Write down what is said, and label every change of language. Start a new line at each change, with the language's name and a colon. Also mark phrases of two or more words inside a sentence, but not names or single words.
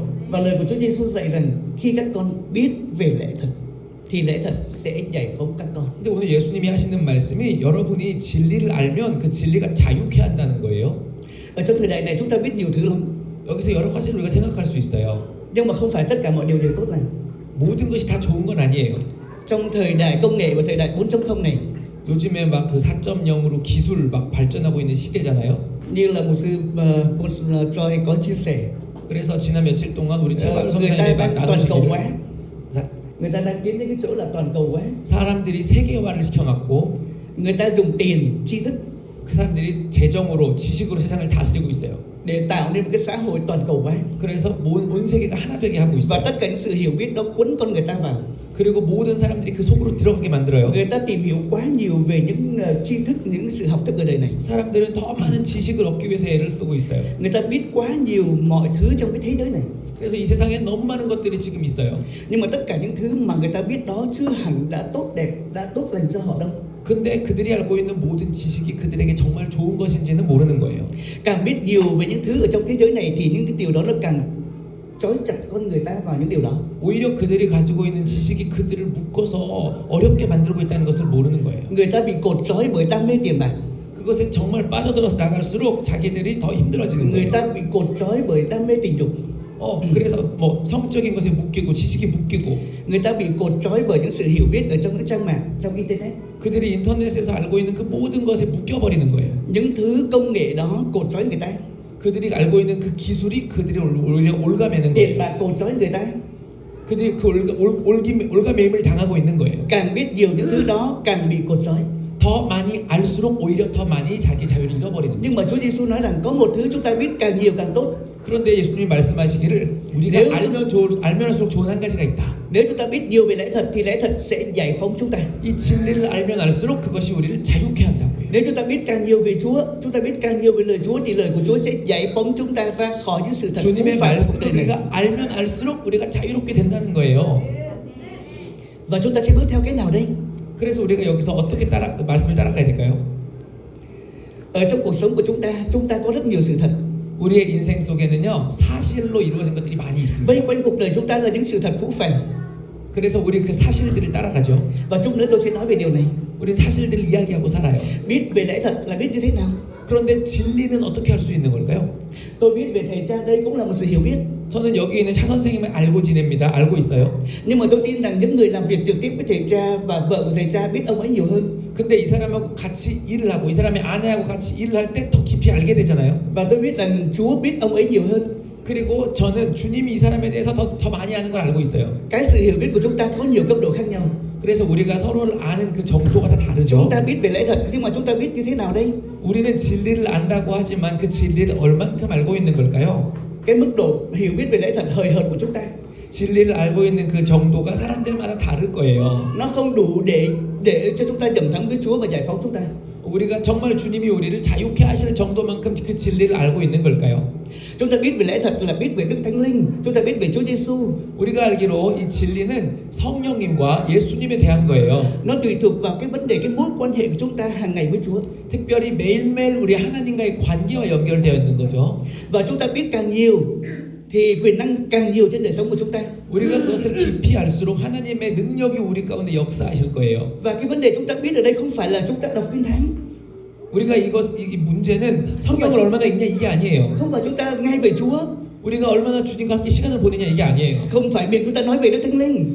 Vietnamese: Và lời của Chúa Giêsu dạy rằng khi các con biết về lẽ thật thì lẽ thật sẽ giải phóng các con.
Korean: 근데 오늘 예수님이 하시는 말씀이 여러분이 진리를 알면 그 진리가 자유케 한다는 거예요.
Vietnamese: Ở trong thời đại này chúng ta biết nhiều thứ lắm,
Korean: 여기서 여러 가지를 우리가 생각할 수 있어요.
Vietnamese: nhưng mà không phải tất cả mọi điều đều tốt lành.
Korean: 모든 것이 다 좋은 건 아니에요.
Vietnamese: Trong thời đại công nghệ và thời đại 4.0 này,
Korean: 요즘에 막 그 4.0으로 기술 막 발전하고 있는 시대잖아요.
Vietnamese: như là một sư Choi có chia sẻ,
Korean: 그래서 지난 며칠 동안 우리 최강
Vietnamese: người ta
Korean: 선생님이 막
Vietnamese: đang toàn cầu hóa,
Korean: 나누시기를
Vietnamese: người ta đang tiến đến cái chỗ là toàn cầu hóa.
Korean: 사람들이 세계화를 시켜놨고
Vietnamese: Người ta dùng tiền, tri thức
Korean: 그 사람들이 재정으로 지식으로 세상을 다스리고 있어요.
Vietnamese: để tạo nên một cái xã hội toàn cầu hóa.
Korean: 그래서 온 세계가 하나 되게 하고
Vietnamese: Và
Korean: 있어요.
Vietnamese: tất cả những sự hiểu biết đó cuốn con người ta vào.
Korean: 그리고 모든 사람들이 그 속으로 들어가게 만들어요.
Vietnamese: Người ta tìm hiểu quá nhiều về những tri thức, những sự học thức ở đời này.
Korean: 사람들은 더 많은 지식을 얻기 위해서 애를 쓰고 있어요.
Vietnamese: Người ta biết quá nhiều mọi thứ trong cái thế giới này.
Korean: 그래서 이 세상에 너무 많은 것들이 지금 있어요.
Vietnamese: Nhưng mà tất cả những thứ mà người ta biết đó chưa hẳn đã tốt đẹp, đã tốt lành cho họ đâu.
Korean: 근데 그들이 알고 있는 모든 지식이 그들에게 정말 좋은 것인지는 모르는 거예요.
Vietnamese: Càng biết nhiều về những thứ ở trong thế giới này thì những cái điều đó nó càng trói chặt con người ta vào những điều đó.
Korean: 오히려 그들이 가지고 있는 지식이 그들을 묶어서 어렵게 만들고 있다는 것을 모르는 거예요.
Vietnamese: Người ta bị cột trói bởi đam mê tiền bạc.
Korean: 그것에 정말 빠져들어서 나갈수록 자기들이 더 힘들어지는
Vietnamese: Người
Korean: 거예요.
Vietnamese: ta bị cột trói bởi đam mê tình dục.
Korean: 그래서 성적인 것에 묶이고 지식에 묶이고
Vietnamese: Người ta bị cột trói bởi những sự hiểu biết ở trong những trang mạng, trong internet.
Korean: 그들이 인터넷에서 알고 있는 그 모든 것에 묶여버리는 거예요.
Vietnamese: Những thứ công nghệ đó cột trói người ta.
Korean: 그들이 알고 있는 그 기술이 그들이 오히려 올가매는
Vietnamese: Tiền
Korean: 거예요.
Vietnamese: bạc cột trói người ta.
Korean: 그들이 그 올가매임을 당하고 있는 거예요.
Vietnamese: Càng biết nhiều những thứ đó càng bị cột trói.
Korean: 더 많이 알수록 오히려 더 많이 자기 자유를 잃어버리는
Vietnamese: Nhưng
Korean: 거예요.
Vietnamese: mà Chúa Giêsu nói rằng có một thứ chúng ta biết càng nhiều càng tốt.
Korean: 그런데 예수님이 말씀하시기를 우리가
Vietnamese: nếu
Korean: 알면 할수록 좋은 한 가지가 있다.
Vietnamese: Nếu chúng ta biết nhiều về lẽ thật thì lẽ thật sẽ giải phóng chúng ta.
Korean: 이 진리를 알면 알수록 그것이 우리를 자유케 한다고요.
Vietnamese: Nếu chúng ta biết càng nhiều về Chúa, chúng ta biết càng nhiều về lời Chúa thì lời của Chúa sẽ giải phóng chúng ta ra khỏi những sự thật
Korean: 주님의
Vietnamese: không phải của
Korean: 말씀을
Vietnamese: đời này.
Korean: 우리가 알면 알수록 우리가 자유롭게 된다는 거예요.
Vietnamese: Và chúng ta sẽ bước theo cái nào đây?
Korean: 그래서 우리가 여기서 어떻게 말씀을 따라가야 될까요?
Vietnamese: Ở trong cuộc sống của chúng ta có rất nhiều sự thật.
Korean: 우리의 인생 속에는요 사실로 이루어진 것들이 많이 있습니다.
Vietnamese: Vây quanh cuộc đời chúng ta là những sự thật phũ phàng.
Korean: 그래서 우리 그 사실들을 따라가죠.
Vietnamese: Và chút nữa tôi sẽ nói về điều này.
Korean: 우린 사실들을 이야기하고 살아요.
Vietnamese: Biết về lẽ thật là biết như thế nào?
Korean: 그런데 진리는 어떻게 할 수 있는 걸까요?
Vietnamese: Tôi biết về thầy cha đây cũng là một sự hiểu biết.
Korean: 저는 여기 있는 차 선생님을 알고 지냅니다. 알고 있어요.
Vietnamese: Nhưng mà tôi tin rằng những người làm việc trực tiếp với thầy cha và vợ của thầy cha biết ông ấy nhiều hơn.
Korean: 근데 이 사람하고 같이 일을 하고 이 사람의 아내하고 같이 일을 할 때 더 깊이 알게 되잖아요.
Vietnamese: Và tôi biết rằng Chúa biết ông ấy nhiều hơn.
Korean: 그리고 저는 주님이 이 사람에 대해서 더 많이 아는 걸 알고 있어요.
Vietnamese: Cái sự hiểu biết của chúng ta có nhiều cấp độ khác nhau.
Korean: 그래서 우리가 서로를 아는 그 정도가 다 다르죠.
Vietnamese: Chúng ta biết về lẽ thật, nhưng mà chúng ta biết như thế nào đây?
Korean: 우리는 진리를 안다고 하지만 그 진리를 얼만큼 알고 있는 걸까요?
Vietnamese: Cái mức độ hiểu biết về lẽ thật hời hợt của chúng ta
Korean: 진리를 알고 있는 그 정도가 사람들마다 다를 거예요.
Vietnamese: nó không đủ để cho chúng ta dầm thắng với Chúa và giải phóng chúng ta.
Korean: 우리가 정말 주님이 우리를 자유케 하실 정도만큼 그 진리를 알고 있는 걸까요?
Vietnamese: Chúng ta biết về lẽ thật là biết về Đức Thánh Linh, chúng ta biết về Chúa Giêsu.
Korean: 우리가 알기로 이 진리는 성령님과 예수님에 대한 거예요.
Vietnamese: Nó tùy thuộc vào cái vấn đề, cái mối quan hệ của chúng ta hàng ngày với Chúa.
Korean: 특별히 매일매일 우리 하나님과의 관계와 연결되어 있는 거죠.
Vietnamese: Và chúng ta biết càng nhiều thì quyền năng càng nhiều trên đời sống của chúng ta.
Korean: 우리가 그것을 깊이 알수록 하나님의 능력이 우리 가운데 역사하실 거예요.
Vietnamese: Và cái vấn đề chúng ta biết ở đây không phải là chúng ta đọc Kinh Thánh,
Korean: 우리가 이 문제는 성경을 얼마나 읽냐 이게 아니에요.
Vietnamese: không phải chúng ta nghe về Chúa,
Korean: 우리가 얼마나 주님과 함께 시간을 보내냐 이게 아니에요.
Vietnamese: không phải miệng chúng ta nói về Đức Thánh Linh,